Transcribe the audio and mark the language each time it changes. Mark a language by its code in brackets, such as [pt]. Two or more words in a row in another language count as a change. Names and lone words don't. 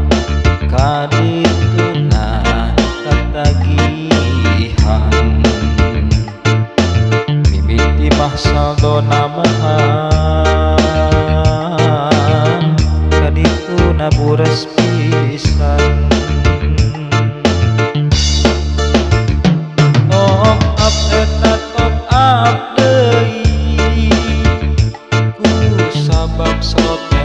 [su] kadituna katagihan mimiti mah saldona mahan kadituna buras pisan [en] top up [su] eta [en] top up [su] deui ku sabab slot